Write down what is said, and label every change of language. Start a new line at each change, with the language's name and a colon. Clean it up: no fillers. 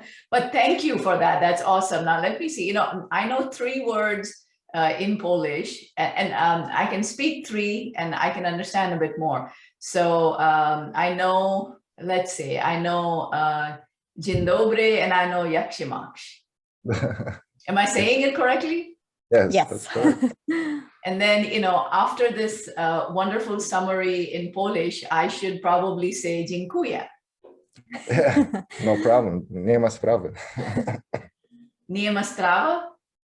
English: but thank you for that. That's awesome. Now let me see. I know 3 words in Polish, and I can speak 3, and I can understand a bit more. So I know, let's see, I know
Polish: dzień dobry,
English: and I know
Polish: jak się masz.
English: Am I saying it correctly? Yes. Yes. And then, after this wonderful summary in Polish, I should probably say
Polish: dziękuję.
English: Yeah, no problem.
Polish: Nie ma sprawy. Nie ma strava?